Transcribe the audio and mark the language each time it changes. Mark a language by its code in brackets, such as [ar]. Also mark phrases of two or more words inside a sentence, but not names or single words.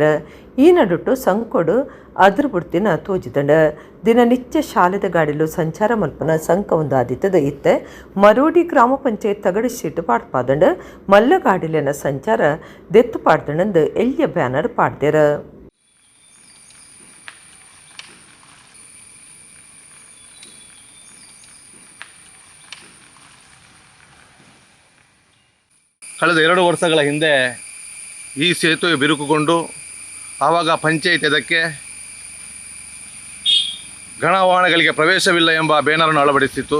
[tcy] ಈ ನಡುಟ್ಟು ಸಂಕೋಡು ಅದ್ರ ಬುಡ್ತಿನ ತೋಜಿದಂಡ ದಿನನಿತ್ಯ ಶಾಲೆದ ಗಾಡಿಲು ಸಂಚಾರ ಮಲ್ಪನ ಸಂಕ ಒಂದು ಆದಿತ್ತದ ಇತ್ತೆ ಮರೋಡಿ ಗ್ರಾಮ ಪಂಚಾಯತ್ ತಗಡು ಶೀಟ್ ಪಾಡ್ಪಾದಂಡ ಮಲ್ಲ ಗಾಡಿಲಿನ ಸಂಚಾರ ದೆತ್ತು ಪಾಡ್ದಂಡು ಎಳ್ಯ ಬ್ಯಾನರ್ ಪಾಡ್ದೇರ. [kn] ಕಳೆದ 2 ವರ್ಷಗಳ ಹಿಂದೆ ಈ ಸೇತುವೆ ಬಿರುಕುಗೊಂಡು ಆವಾಗ ಪಂಚಾಯತ್ ಇದಕ್ಕೆ ಗಣವಾಹನಗಳಿಗೆ ಪ್ರವೇಶವಿಲ್ಲ ಎಂಬ ಬ್ಯಾನರನ್ನು ಅಳವಡಿಸಿತ್ತು.